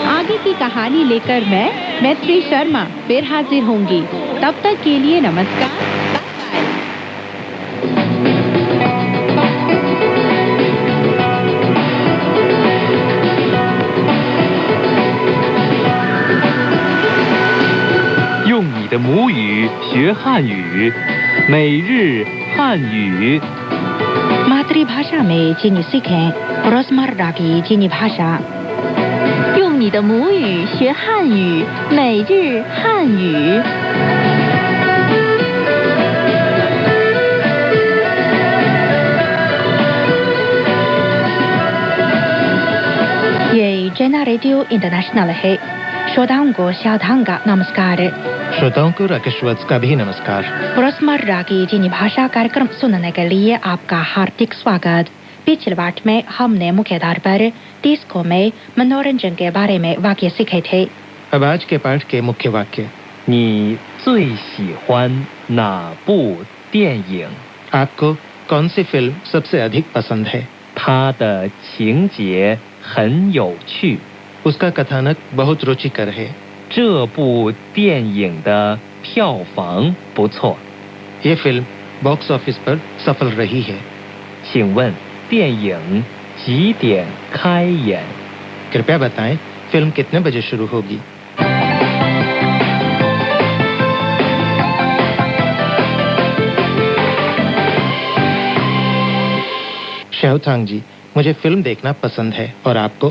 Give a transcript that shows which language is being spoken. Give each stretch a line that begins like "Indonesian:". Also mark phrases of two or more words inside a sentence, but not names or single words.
Hindi: आगे की कहानी लेकर मैं मैत्री शर्मा फिर हाजिर होंगी। तब तक के लिए नमस्कार, बाय बाय।
Chinese: 用你的母语学汉语，每日汉语。
Hindi: मातृभाषा में चीनी सीखें, रोजमर्रा की चीनी भाषा।
Chinese: 用你的母语学汉语，每日汉语。
Hindi: ये चैना रेडियो इंटरनेशनल है। श्रोताओं को शादांग का नमस्कार। श्रोताओं को राकेशवत्स का भी नमस्कार। रोजमर्रा की चीनी भाषा कार्यक्रम सुनने के लिए आपका हार्दिक स्वागत। पिछले पाठ में हमने मुख्य धार पर 30 को में मनोरंजन के बारे में वाक्य सीखे थे। अब आज के पाठ के मुख्य वाक्य।
Chinese: 你最喜欢哪部电影？
Hindi: आपको कौन सी फिल्म सबसे अधिक पसंद है?
Chinese: 它的情节很有趣。
Hindi: उसका कथानक बहुत रुचिकर है।
Chinese: 这部电影的票房不错。
Hindi: ये फिल्म
English: box office
Hindi: पर सफल रही है।
Chinese: 请问电影几点开演？
Hindi: कृपया बताएं, फिल्म कितने बजे शुरू होगी? श्याओथांग जी, मुझे फिल्म देखना पसंद है, और आपको?